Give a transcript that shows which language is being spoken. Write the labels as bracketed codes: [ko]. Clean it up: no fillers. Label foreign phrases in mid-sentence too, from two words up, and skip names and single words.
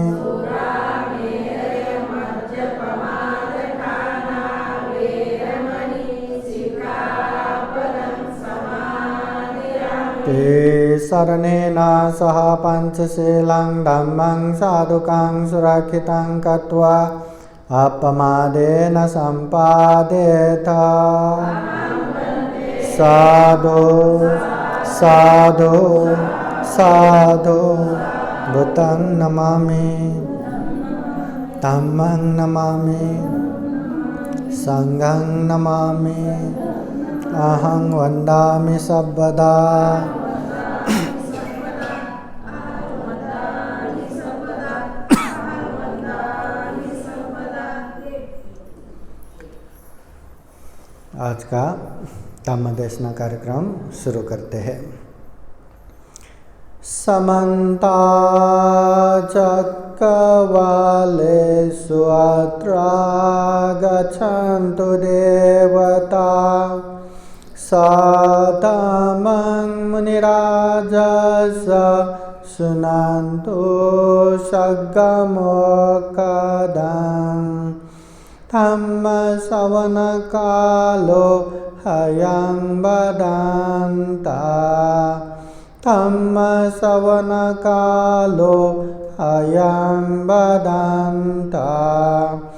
[pi] ते शरणेन सह पञ्चशीलं धम्मं साधुकं सुरक्षितं कृत्वा अपमादेन सम्पादेत साधु साधु साधु बुद्धं नमामि धम्मं नमामि संघं नमामि अहं वन्दामि सर्वदा [hi] आज का धम्म देशना कार्यक्रम शुरू करते हैं। [pi] समन्ता चक्रवालेषु अत्रा गच्छन्तु देवता साधमं मुनिराजस शृण्वन्तु सद्गमोक्तं धम्मश्रवणकालो अयं वदन्तः धम्मश्रवणकालो अयं वदन्तः